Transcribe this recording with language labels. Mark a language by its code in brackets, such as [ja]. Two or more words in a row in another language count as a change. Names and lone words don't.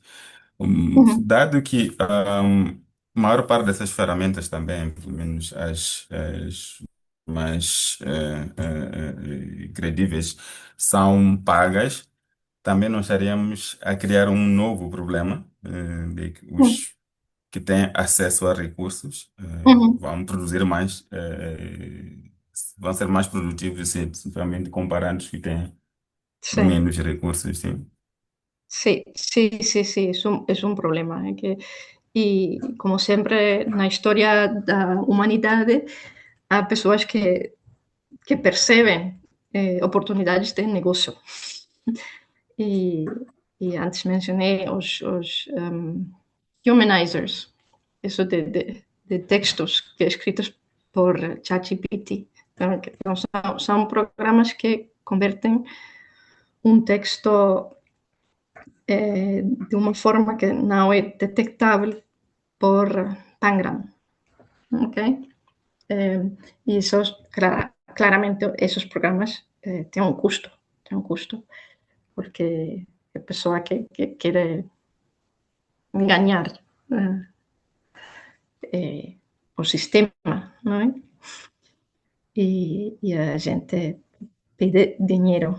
[pt] Dado que a maior parte dessas ferramentas também, pelo menos as mais credíveis são pagas, também não estaríamos a criar um novo problema, de que Uhum. os que têm acesso a recursos Uhum. vão produzir mais, vão ser mais produtivos, simplesmente comparando os que têm [es] Sí, [pt] menos recursos, sim. [es] sí, sí, sí, sí, es un problema. [pt] E, como sempre, na história da humanidade, há pessoas que percebem oportunidades de negócio. E, e antes mencionei os humanizers, isso de textos que escritos por ChatGPT. Então, são programas que convertem um texto de uma forma que não é detectável por Pangram, ok? E esos, claramente, esos programas têm um custo, porque a pessoa que quer ganhar o sistema, não é? E a gente pede dinheiro.